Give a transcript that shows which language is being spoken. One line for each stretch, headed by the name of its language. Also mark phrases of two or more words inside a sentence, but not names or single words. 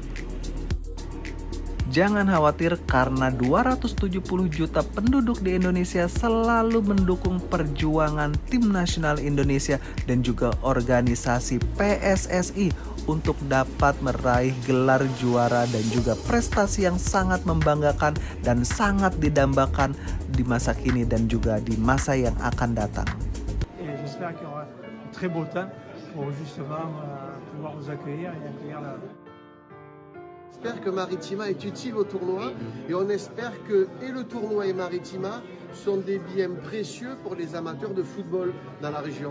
Indonesian: Jangan khawatir karena 270 juta penduduk di Indonesia selalu mendukung perjuangan tim nasional Indonesia dan juga organisasi PSSI untuk dapat meraih gelar juara dan juga prestasi yang sangat membanggakan dan sangat didambakan di masa kini dan juga di masa yang akan datang.
French: J'espère qu'il y aura un très beau temps pour justement pouvoir vous accueillir et accueillir la... J'espère que Maritima est utile au tournoi et on espère que et le tournoi et Maritima sont des biens précieux pour les amateurs de football dans la région.